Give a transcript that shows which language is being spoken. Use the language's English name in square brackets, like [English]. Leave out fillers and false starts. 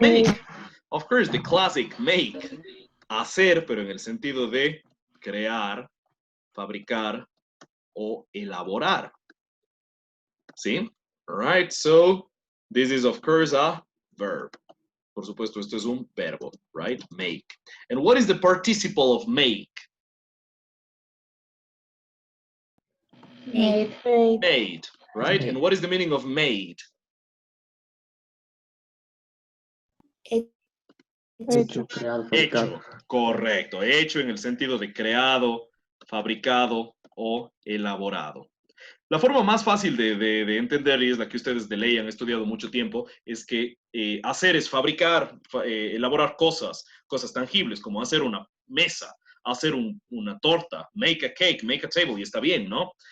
[English] Make. Of course, the classic make. [Spanish] Hacer, pero en el sentido de crear, fabricar o elaborar. ¿Sí? [English] All right, so this is, of course, a verb. [Spanish] Por supuesto, esto es un verbo, right? [English] Make. And what is the participle of make? Made. Made, right? And what is the meaning of made? [Spanish] Hecho, creado, fabricado. Hecho, correcto. Hecho en el sentido de creado, fabricado o elaborado. La forma más fácil de entender, y es la que ustedes de ley han estudiado mucho tiempo, es que hacer es fabricar, elaborar cosas tangibles, como hacer una mesa, hacer una torta, [English] make a cake, make a table, [Spanish] y está bien, ¿no?